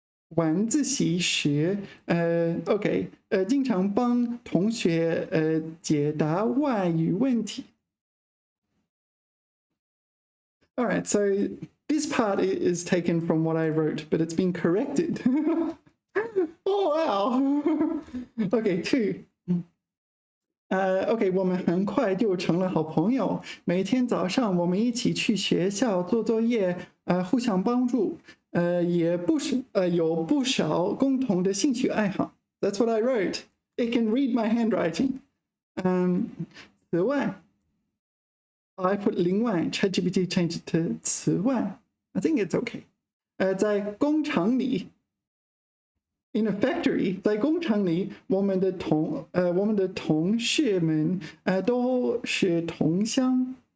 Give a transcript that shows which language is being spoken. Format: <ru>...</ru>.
<zh>晚自习时，OK， 经常帮同学解答外语问题。</zh> <en>All right, so this part is taken from what I wrote, but it's been corrected. Oh wow. Okay, 2.</en> <zh>OK， 我们很快就成了好朋友。每天早上我们一起去学校做作业，互相帮助。也有不少共同的兴趣爱好。</zh> <en>That's what I wrote. It can read my handwriting. 此外 I put 另外 ChatGPT changed it to 此外 I think it's okay.</en> <zh>在工厂里</zh> <en>In a factory,</en> <zh>在工厂里，我们的同事们都是同乡。</zh>